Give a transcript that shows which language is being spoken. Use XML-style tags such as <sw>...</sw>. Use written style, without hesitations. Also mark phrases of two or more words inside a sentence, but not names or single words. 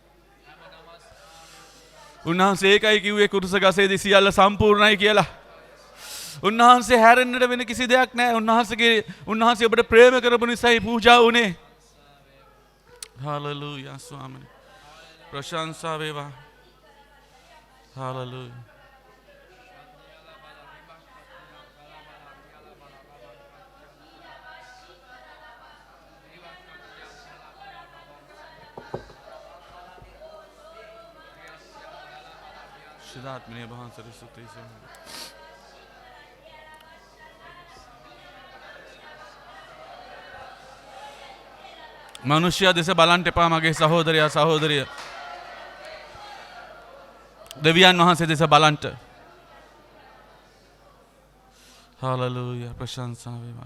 <si>උන්වහන්සේ ඒකයි කිව්වේ කුරුස ගසේදී සියල්ල සම්පූර්ණයි කියලා. උන්වහන්සේ හැරෙන්නට වෙන කිසි දෙයක් නැහැ. උන්වහන්සේ ඔබට ප්‍රේම කරපු නිසායි පූජා වුණේ. හalleluya ස්වාමී. ප්‍රශංසා වේවා. හalleluya. Shidatmine bahansari suti se. මනුෂ්‍යයා දෙස බලන්න එපා මගේ සහෝදරයා සහෝදරිය. දෙවියන් වහන්සේ දෙස බලන්න. හalleluya ප්‍රශංසා වේවා.</si>